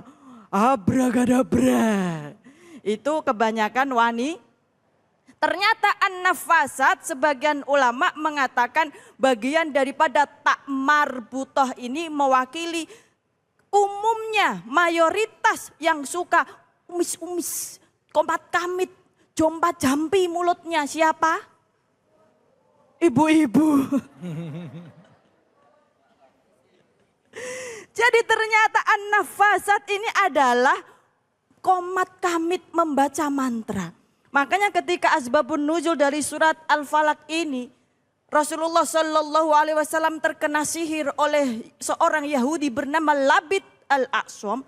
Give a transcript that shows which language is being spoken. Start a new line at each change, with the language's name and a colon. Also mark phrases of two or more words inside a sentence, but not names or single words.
Indonesian: Abragadabra. Itu kebanyakan wanita. Ternyata an-nafasat sebagian ulama mengatakan bagian daripada
Arabic: تاء مربوطة
Indonesian: ini mewakili umumnya mayoritas yang suka umis-umis, kompat kamit, jompat jampi mulutnya siapa? Ibu-ibu. Jadi ternyata an-nafasat ini adalah komat kamit membaca mantra. Makanya ketika
Arabic: أسباب النزول
Indonesian: dari surat Al-Falaq ini, Rasulullah
Arabic: صلى الله عليه وسلم
Indonesian: terkena sihir oleh seorang Yahudi bernama Labid al-Aqsam.